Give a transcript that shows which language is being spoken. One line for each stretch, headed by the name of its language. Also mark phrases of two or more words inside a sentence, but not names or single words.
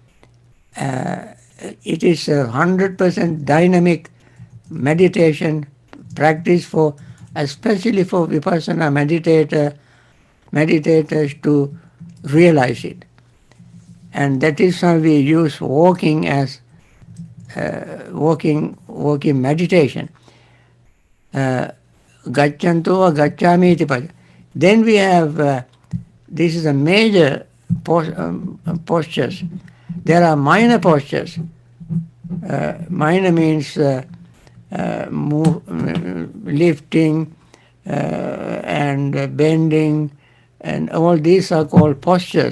English: It is 100% dynamic meditation practice, especially for Vipassana meditators to realize it. And that is how we use walking as walking meditation.
Pali: Gacchanto or gacchami iti pada.
English: Then we have, this is a major postures. There are minor postures. Minor means lifting and bending, and all these are called postures.